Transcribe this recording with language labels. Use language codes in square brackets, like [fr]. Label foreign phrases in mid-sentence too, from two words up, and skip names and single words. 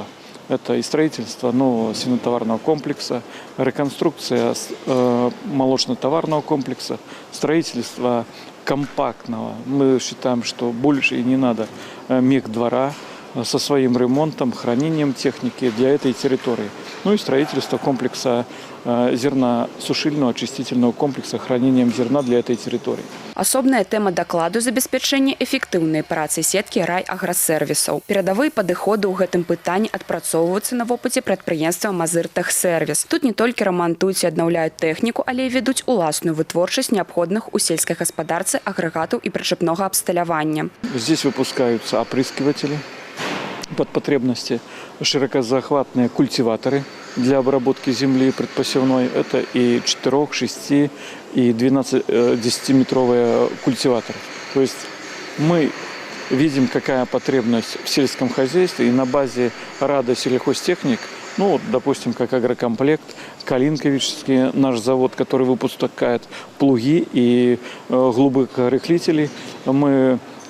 [ru] Это и строительство нового свинотоварного комплекса, реконструкция молочно-товарного комплекса, строительство компактного. Мы считаем, что больше и не надо мехдвора со своим ремонтом, хранением техники для этой территории. Ну и строительство комплекса зерна-сушильного очистительного комплекса хранением зерна для этой территории. [be] Асобная тэма дакладу забеспячэння эфектыўнай працы сеткі райаграсервісаў. Перадавыя падыходы ў гэтым пытанні адпрацоўваюцца на вопыце прадпрыемства «Мазыртэхсервіс». Тут не толькі рамантуюць і аднаўляюць тэхніку, але і ведуць уласную вытворчасць неабходных у сельскай гаспадарцы агрэгатаў і прычэпнога абсталявання. [ru] Здесь выпускаются опрыскиватели под потребности, широкозахватные культиваторы для обработки земли предпосевной. Это и 4, 6 и 10-метровые культиваторы. То есть мы видим, какая потребность в сельском хозяйстве, и на базе Рада сельхозтехник, ну вот, допустим, как агрокомплект, Калинковичский наш завод, который выпускает плуги и глубокорыхлители, мы